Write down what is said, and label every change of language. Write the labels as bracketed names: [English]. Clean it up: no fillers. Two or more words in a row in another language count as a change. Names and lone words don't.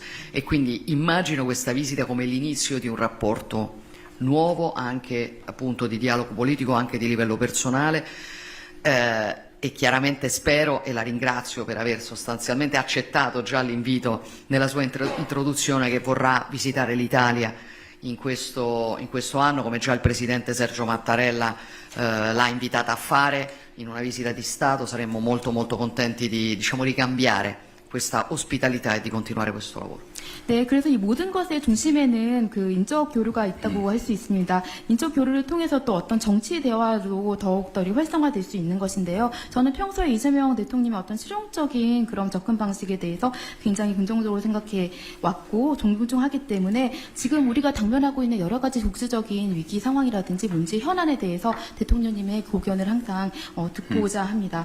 [Italian] E quindi immagino questa visita come l'inizio di un rapporto nuovo, anche appunto di dialogo politico, anche di livello personale, e chiaramente spero, e la ringrazio per aver sostanzialmente accettato già l'invito nella sua introduzione, che vorrà visitare l'Italia in questo anno, come già il Presidente Sergio Mattarella l'ha invitata a fare in una visita di Stato. Saremmo molto molto contenti di ricambiare questa ospitalità e di continuare questo lavoro. [Korean] 네, 그래서 이 모든 것의 중심에는 인적 교류가 있다고 할 수 있습니다. 인적 교류를 통해서 또 어떤 정치 대화로 더욱더 활성화될 수 있는 것인데요. 저는 평소에 이재명 대통령의 어떤 실용적인 그런 접근 방식에 대해서 굉장히 긍정적으로 생각해 왔고 존중하기 때문에 지금 우리가 당면하고 있는 여러 가지 국제적인 위기 상황이라든지 문제 현안에 대해서 대통령님의 고견을 항상 듣고자 합니다.